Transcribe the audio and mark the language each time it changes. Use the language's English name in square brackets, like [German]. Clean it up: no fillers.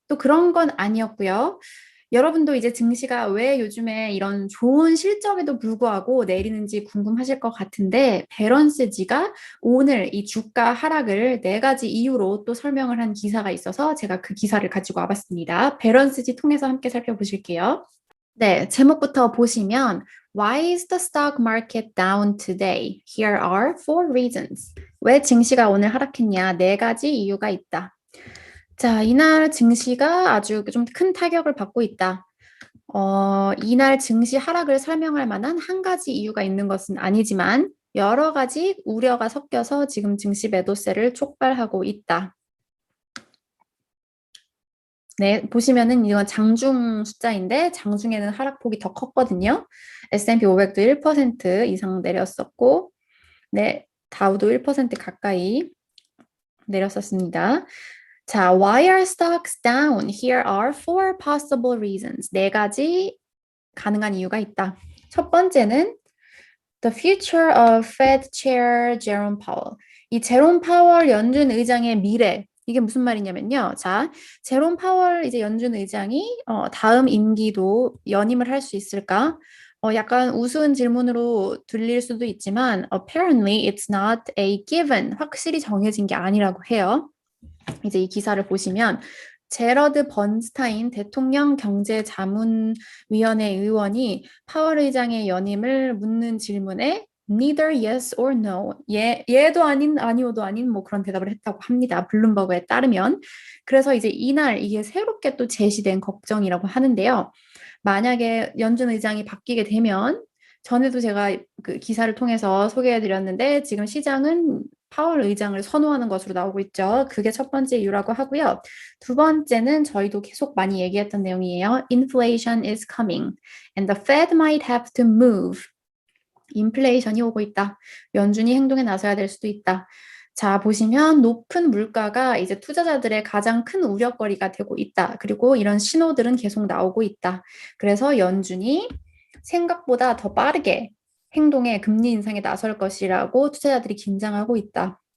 [Korean] 또 그런 건 아니었고요. 여러분도 이제 증시가 왜 요즘에 이런 좋은 실적에도 불구하고 내리는지 궁금하실 것 같은데, 배런스지가 오늘 이 주가 하락을 네 가지 이유로 또 설명을 한 기사가 있어서 제가 그 기사를 가지고 와봤습니다. 배런스지 통해서 함께 살펴보실게요. 네, 제목부터 보시면 [English] Why is the stock market down today? Here are four reasons. [Korean] 왜 증시가 오늘 하락했냐? 네 가지 이유가 있다. 자, 이날 증시가 아주 좀 큰 타격을 받고 있다. 이날 증시 하락을 설명할 만한 한 가지 이유가 있는 것은 아니지만 여러 가지 우려가 섞여서 지금 증시 매도세를 촉발하고 있다. 네, 보시면은 이건 장중 숫자인데 장중에는 하락폭이 더 컸거든요. S&P 500도 1% 이상 내렸었고, 네, 다우도 1% 가까이 내렸었습니다. [English] 자, why are stocks down? Here are four possible reasons. [Korean] 네 가지 가능한 이유가 있다. 첫 번째는 [English] The future of Fed Chair Jerome Powell. [Korean] 이 제롬 파월 연준 의장의 미래. 이게 무슨 말이냐면요. 자, 제롬 파월 이제 연준 의장이 다음 임기도 연임을 할 수 있을까? 약간 우스운 질문으로 들릴 수도 있지만 [English] apparently it's not a given. [Korean] 확실히 정해진 게 아니라고 해요. 이제 이 기사를 보시면 제러드 번스타인 대통령 경제자문위원회 의원이 파월 의장의 연임을 묻는 질문에 [English] neither yes or no, [Korean] 예도 아닌 아니오도 아닌 뭐 그런 대답을 했다고 합니다. 블룸버그에 따르면. 그래서 이제 이날 이게 새롭게 또 제시된 걱정이라고 하는데요. 만약에 연준 의장이 바뀌게 되면 전에도 제가 그 기사를 통해서 소개해드렸는데 지금 시장은 파월 의장을 선호하는 것으로 나오고 있죠. 그게 첫 번째 이유라고 하고요. 두 번째는 저희도 계속 많이 얘기했던 내용이에요. [English] Inflation is coming and the Fed might have to move. [Korean] 인플레이션이 오고 있다. 연준이 행동에 나서야 될 수도 있다. 자, 보시면 높은 물가가 이제 투자자들의 가장 큰 우려거리가 되고 있다. 그리고 이런 신호들은 계속 나오고 있다. 그래서 연준이 생각보다 더 빠르게 행동에 금리 인상에 나설 것이라고 투자자들이 긴장하고 있다.